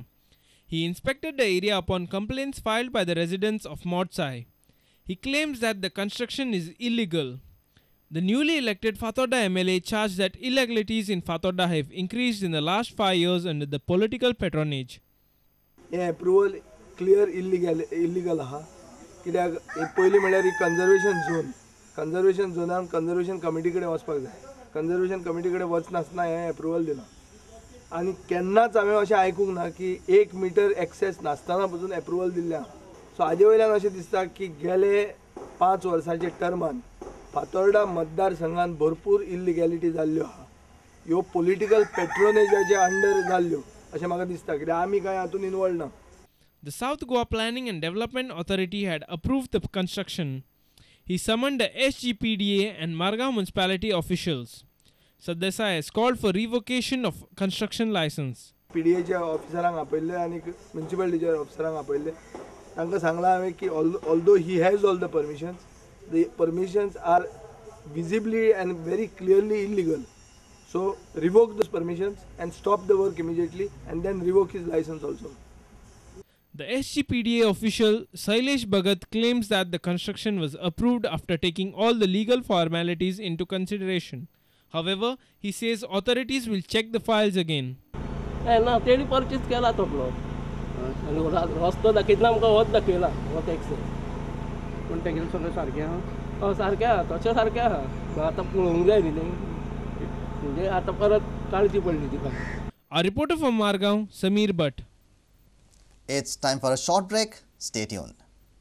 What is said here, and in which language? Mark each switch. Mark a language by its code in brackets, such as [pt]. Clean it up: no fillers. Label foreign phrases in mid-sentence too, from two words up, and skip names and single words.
[en] He inspected the area upon complaints filed by the residents of Modsai. He claims that the construction is illegal. The newly elected Fatorda MLA charged that illegalities in Fatorda have increased in the last 5 years under the political patronage. Approval clear illegal aha. [kok] कित्याक पयली म्हळ्यार [en] conservation zone conservation committee [kok] कडे वचपाक जाय. [en] Conservation committee [kok] कडे वचनासतना हे approval दिला. आणि केन्नाच हांवें अशें आयकूंक ना की 1 [en] metre access [kok] नासतना पासून अप्रुवल दिल्ल्या. सो हाजे वयल्यान अशें दिसता की गेले 5 वर्सांचे टर्मान फातोर्डा मतदारसंघात भरपूर इल्लिगॅलिटी जाल्ल्यो आहा. ह्यो पॉलिटिकल पेट्रोनेजाचे अंडर जाल्ल्यो अशें म्हाका दिसता कित्याक आमी कांय हातून इन्वॉल्व ना. [en] The South Goa Planning and Development Authority had approved the construction. He summoned the SGPDA and Margaon municipality officials. Sardesai has called for revocation of construction license. [kok] PDAच्या ऑफिसरांक आपयल्ले आणि म्युनिसिपालिटीच्या ऑफिसरांक आपयल्ले. तांकां सांगलां हांवें की [en] although he has all the permissions are visibly and very clearly illegal. So revoke those permissions and stop the work immediately and then revoke his license also. The SGPDA official Sailesh Bhagat claims that the construction was approved after taking all the legal formalities into consideration. However, he says authorities will check the files again. [kok] ना तेणी परचेस केला तो प्लॉट आणि रस्तो दाखयतना आमकां वत दाखयला वत एक्सेस पूण तेगेलें सगळें सारकें आहा. हय सारकें आहा तशें सारकें आहा. आतां पळोवंक जाय न्ही तें म्हणजे आतां परत काळजी पडली तिका. [en] A reporter from Margaon, Sameer Bhatt. It's time for a short break. Stay tuned.